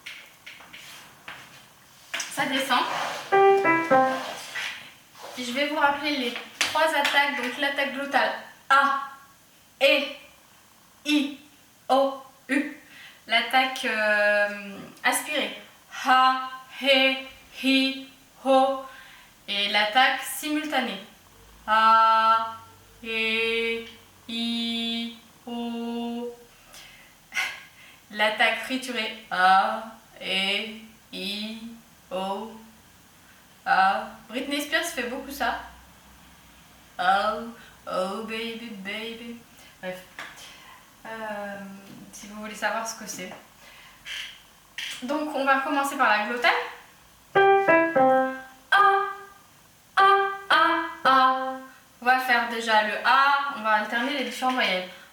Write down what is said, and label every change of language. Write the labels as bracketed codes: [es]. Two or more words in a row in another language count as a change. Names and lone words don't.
[fr] Ça descend. Et je vais vous rappeler les trois attaques. Donc l'attaque glottale A, E, I, O, U. L'attaque aspirée Ha, he, hi, ho. Et l'attaque simultanée. A, e, i, o. L'attaque friturée. A, e, i, o. A. Britney Spears fait beaucoup ça. [en] Oh, oh baby, baby. Bref. [fr] Si vous voulez savoir ce que c'est. Donc on va commencer par la glottale. On va faire déjà le A, on va alterner les différentes voyelles.